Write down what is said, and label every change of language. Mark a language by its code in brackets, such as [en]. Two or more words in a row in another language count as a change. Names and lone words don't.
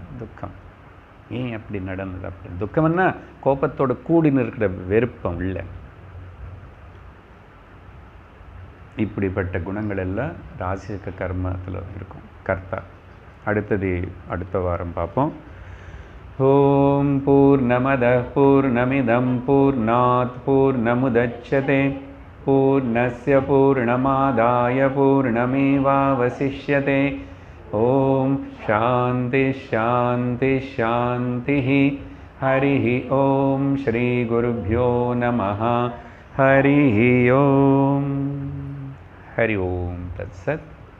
[ta] ஏன் அப்படி நடந்தது, அப்படி துக்கம்னா கோபத்தோட கூடின்னு இருக்கிற வெறுப்பம் இல்லை. இப்படிப்பட்ட குணங்கள் எல்லாம் ராஜசிக கர்மத்தில் இருக்கும் கர்த்தா. அடுத்த வாரம் பார்ப்போம். [sa] ओम् पूर्णमद पूर्णमिदं पूर्णात् पूर्णमुदच्यते पूर्णस्य पूर्णमादाय पूर्णमेवावशिष्यते. ओम् शान्ति शान्ति शान्ति. हरि ओम् श्री गुरुभ्यो नमः. हरि ओम्। हरि ओम् तत्सत्.